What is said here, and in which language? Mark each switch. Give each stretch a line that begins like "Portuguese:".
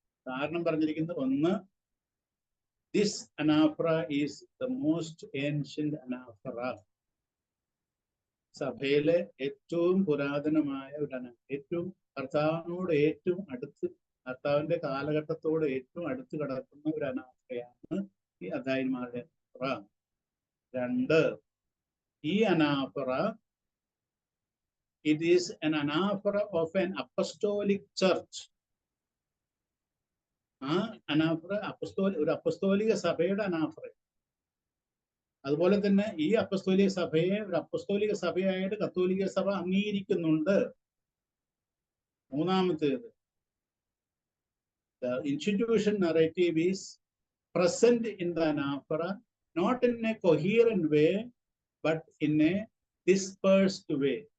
Malayalam: കാരണം പറഞ്ഞിരിക്കുന്നത്, ഒന്ന്,
English: This anaphora is the most ancient anaphora.
Malayalam: സഭയിലെ ഏറ്റവും പുരാതനമായ ഒരു ഏറ്റവും കർത്താവിനോട് ഏറ്റവും അടുത്ത്, കർത്താവിന്റെ കാലഘട്ടത്തോട് ഏറ്റവും അടുത്ത് കിടക്കുന്ന ഒരു അനാഫറയാണ് ഈ അതായന്മാരുടെ അനാഫറ.
English: 2, ഈ anaphora, it is an anaphora of an apostolic church.
Malayalam: ആ അനാഫറ ഒരു അപ്പസ്തോലിക സഭയുടെ അനാഫറ. അതുപോലെ തന്നെ ഈ അപ്പസ്തോലിക സഭയെ ഒരു അപ്പസ്തോലിക സഭയായിട്ട് കത്തോലിക്ക സഭ അംഗീകരിക്കുന്നുണ്ട്. മൂന്നാമത്തേത്,
English: the institution narrative is present in the anaphora, not in a coherent way but in a dispersed way.